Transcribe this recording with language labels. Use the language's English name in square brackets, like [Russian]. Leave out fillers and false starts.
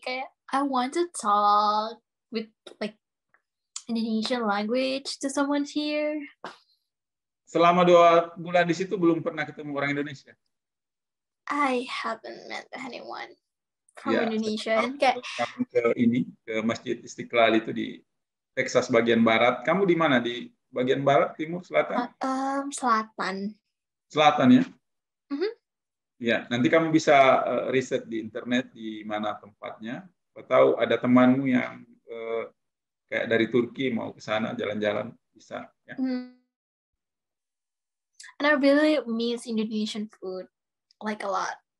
[English] Kayak I want to talk with like Indonesian language to someone here. [Indonesian] Selama 2 bulan di situ belum pernah ketemu orang Indonesia. [English] I haven't met anyone from [Indonesian] Ya, [English] Indonesia. And kayak [Indonesian] kamu ke Masjid Istiqlal itu di Texas bagian barat. Kamu di mana? Di bagian barat, timur, selatan? Selatan. Selatan ya? Ya, nanti kamu bisa riset di internet di mana tempatnya. Atau ada temanmu yang kayak dari Turki mau ke sana jalan-jalan bisa. Ya. [English] And I really miss Indonesian food like a lot.